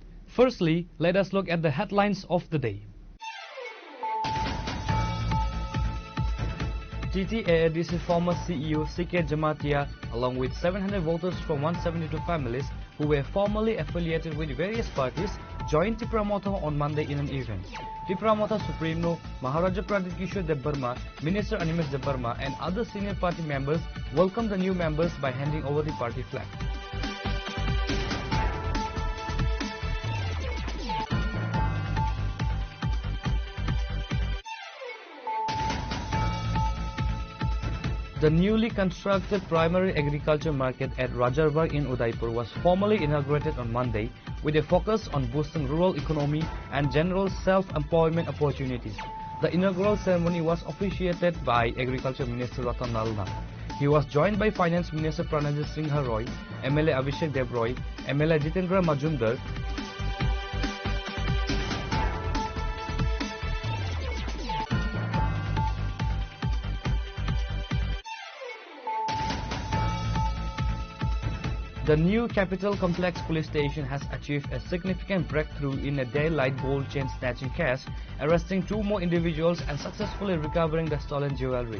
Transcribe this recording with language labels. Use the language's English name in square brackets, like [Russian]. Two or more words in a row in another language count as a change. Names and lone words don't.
[English] Firstly, let us look at the headlines of the day. TTAADC former CEO CK Jamatia, along with 700 voters from 172 families who were formerly affiliated with various parties, joined Tipramotho on Monday in an event. Tipramotho Supremo Maharaja Pradip Kishore Debbarma, Minister Animesh Debbarma and other senior party members welcomed the new members by handing over the party flag. The newly constructed primary agriculture market at Rajarbagh in Udaipur was formally inaugurated on Monday with a focus on boosting rural economy and general self-employment opportunities. The inaugural ceremony was officiated by Agriculture Minister Ratan Lal Nath. He was joined by Finance Minister Pranajit Singh Roy, MLA Abhishek Dev Roy, MLA Jitendra Majumdar, The new Capital Complex police station has achieved a significant breakthrough in a daylight gold chain snatching case, arresting 2 more individuals and successfully recovering the stolen jewelry.